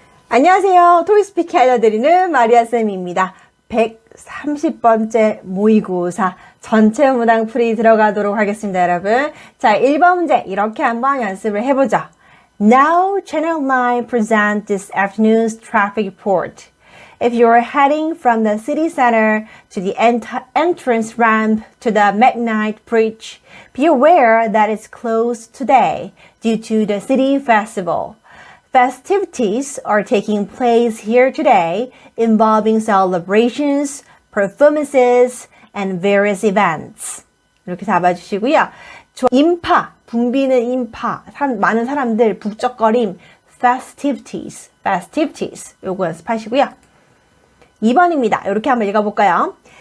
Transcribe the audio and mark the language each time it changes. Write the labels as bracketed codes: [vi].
[ko] 안녕하세요. 토익스피킹 알려드리는 마리아쌤입니다. 30번째 모의고사 전체 문항풀이 들어가도록 하겠습니다, 여러분. 자, 1번 문제 이렇게 한번 연습을 해보죠. [en] Now, Channel 9 presents this afternoon's traffic report. If you're heading from the city center to the entrance ramp to the McKnight Bridge, be aware that it's closed today due to the city festival. Festivities are taking place here today involving celebrations, performances, and various events. [ko] 이렇게 잡아주시고요. 인파, 붐비는 인파, 많은 사람들, 북적거림, festivities. 요거 연습하시고요. 2번입니다. 이렇게 한번 읽어볼까요?